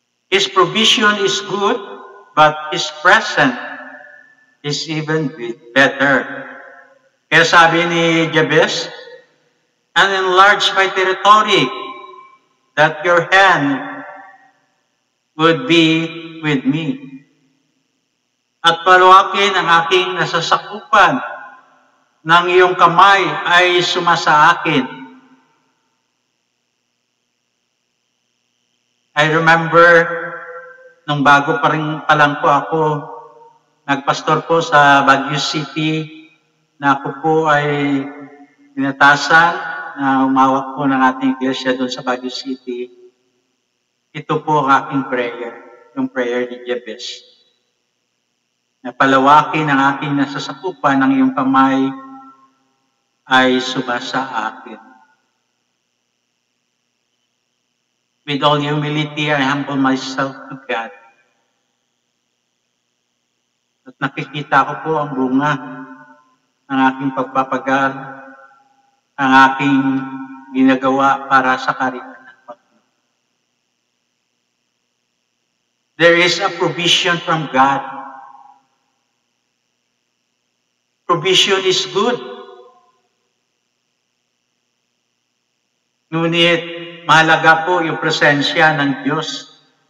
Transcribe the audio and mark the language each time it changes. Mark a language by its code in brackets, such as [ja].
[en] His provision is good, but His present is even better. [tl] Kaya sabi ni [en] Jabez, and enlarge my territory, that your hand would be with me. [tl] At paluwakin ang aking nasasakupan, ng iyong kamay ay sumasa akin. [en] I remember, [tl] nung bago pa lang po ako, nagpastor po sa Baguio City, na ako po ay pinatasan na umawak po ng ating iglesia doon sa Baguio City. Ito po ang aking prayer, yung prayer ni Jabez. Na palawakin ang aking nasasakupan ng iyong kamay ay sumasa akin. [en] With all humility, I humble myself to God. [tl] At nakikita ko po ang bunga ng aking pagpapagal, ang aking ginagawa para sa karikahan ng Panginoon. [en] There is a provision from God. Provision is good. [tl] Ngunit, mahalaga po yung presensya ng Diyos.